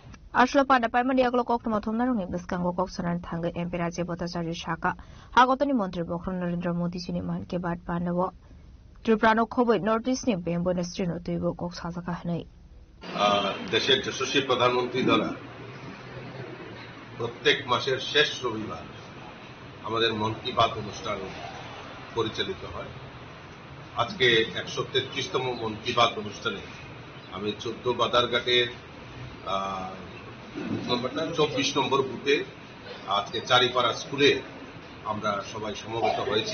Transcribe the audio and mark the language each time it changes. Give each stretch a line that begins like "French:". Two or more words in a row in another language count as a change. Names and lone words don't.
Kok Borok: Ashla pada paimani aglo kok tuma thomna rungni beskango kok sanan thanga MP Rajiv Bhattacharya Shaka hagotani mantri Bokron Narendra Modi jini man ke bad pandawo Triprano khoboi Northeast ni Bembo Nestrino tuibo kok sajaka hnai
Bangla: দেশের যশস্বী প্রধানমন্ত্রী দ্বারা প্রত্যেক মাসের শেষ রবিবার আমাদের মন কি বাত অনুষ্ঠান পরিচালিত হয়। আজকে 133তম মন কি বাত অনুষ্ঠানে আমি 14 বাদারঘাটের 24 নম্বর বুথে আজকে চারিপাড়া স্কুলে আমরা সবাই সমবেত হয়েছি।